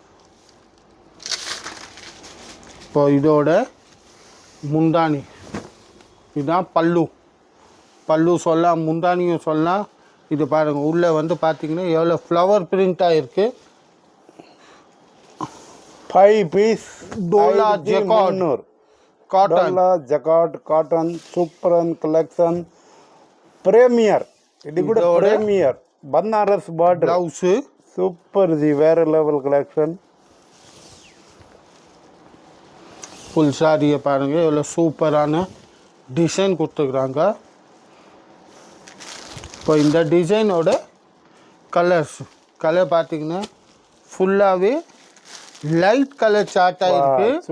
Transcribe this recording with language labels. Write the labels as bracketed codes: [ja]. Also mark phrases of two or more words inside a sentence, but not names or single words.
[ta] இப்போ இதோட முந்தானி இதுதான் பல்லு சொல்லலாம், முந்தானியும் சொல்லலாம். இது பாருங்கள் உள்ளே வந்து பார்த்தீங்கன்னா எவ்வளோ [en] flower print [ta] இருக்குது. 5 பீஸ் [en] Dola jacquard cotton. jacquard cotton super collection. [kn] ಪ್ರೇಮಿಯರ್ ಇದು ಕೂಡ ಪ್ರೇಮಿಯರ್ ಬನಾರಸ್ ಬಾರ್ಡರ್ [ta] ப்ளவுஸு சூப்பர் ஜி வேற [en] level collection [ta] ஃபுல் சாரியை பாருங்கள் எவ்வளோ சூப்பரான டிசைன் கொடுத்துருக்குறாங்க. இப்போ இந்த டிசைனோட கலர் பார்த்தீங்கன்னா ஃபுல்லாகவே [en] light colour shade [ta] இருக்குது.